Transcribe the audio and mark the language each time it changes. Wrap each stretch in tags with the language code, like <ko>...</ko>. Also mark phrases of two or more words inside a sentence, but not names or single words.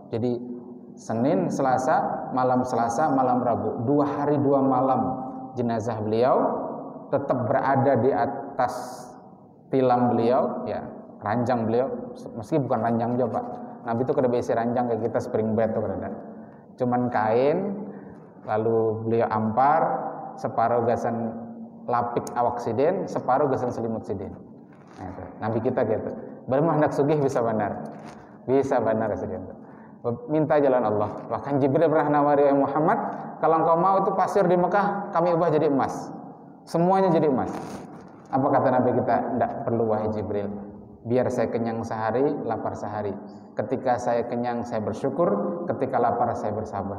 <id>Jadi Senin, Selasa, malam Rabu. 2 hari 2 malam jenazah beliau tetap berada di atas tilam beliau, ya, ranjang beliau, meski bukan ranjang juga Pak.</id> <bjn>Nabi itu kada biasa ranjang kayak kita</bjn> <en>spring bed</en> <bjn>tuh kada. Cuman kain, lalu beliau ampar, separuh gasan lapik awak siden, separuh gasan selimut siden.</bjn> <id>Nah, Nabi kita gitu.</id> <bjn>Baru hendak sugih bisa benar seden.</bjn> <id>Minta jalan Allah. Bahkan Jibril pernah nawari Muhammad, kalau engkau mau itu pasir di Mekah kami ubah jadi emas. Semuanya jadi emas. Apa kata Nabi kita? Tidak perlu wahai Jibril. Biar saya kenyang sehari, lapar sehari. Ketika saya kenyang saya bersyukur, ketika lapar saya bersabar.</id>